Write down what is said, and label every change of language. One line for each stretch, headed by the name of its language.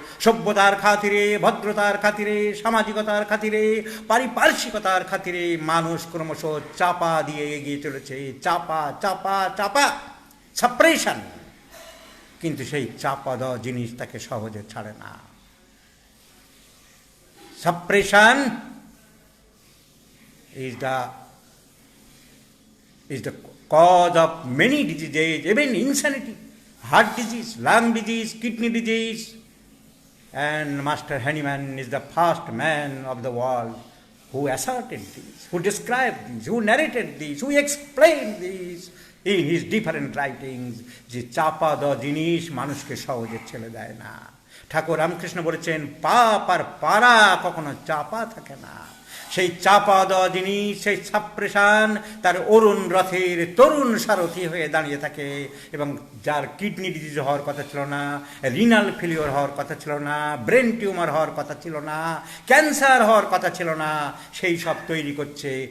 Bangla: সভ্যতার খাতিরে, ভদ্রতার খাতিরে, সামাজিকতার খাতিরে, পারিপার্শ্বিকতার খাতিরে মানুষ ক্রমশ চাপা দিয়ে এগিয়ে চলেছে, চাপা চাপা চাপা, সাপ্রেশন। কিন্তু সেই চাপা দেওয়া জিনিস তাকে সহজে ছাড়ে না।
English: Suppression is the cause of many diseases, even insanity, heart disease, lung disease, kidney disease. And Master Hahnemann is the first man of the world who asserted this, who described this, who narrated this, who explained this in his different writings,
Bangla: যে চাপা দেওয়া জিনিস মানুষকে সহজে ছেড়ে দেয় না। ঠাকুর রামকৃষ্ণ বলেছেন, পাপ আর পারা কখনো চাপা থাকে না। সেই চাপা দেওয়া জিনিস, সেই সাপ্রেশন তার অরুণ রথের তরুণ সারথি হয়ে দাঁড়িয়ে থাকে, এবং যার কিডনি ডিজিজ হওয়ার কথা ছিল না, রিনাল ফেলিওর হওয়ার কথা ছিল না, ব্রেন টিউমার হওয়ার কথা ছিল না, ক্যান্সার হওয়ার কথা ছিল না, সেই সব তৈরি করছে।